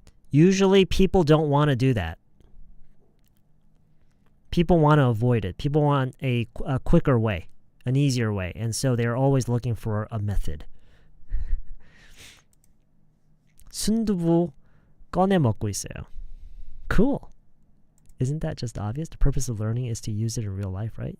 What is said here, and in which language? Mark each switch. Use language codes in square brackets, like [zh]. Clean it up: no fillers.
[en] Usually people don't want to do that. People want to avoid it. People want a quicker way, an easier way. And so they're always looking for a method. [ko] 순두부 꺼내 먹고 있어요. [en] Cool. Isn't that just obvious? The purpose of learning is to use it in real life, right?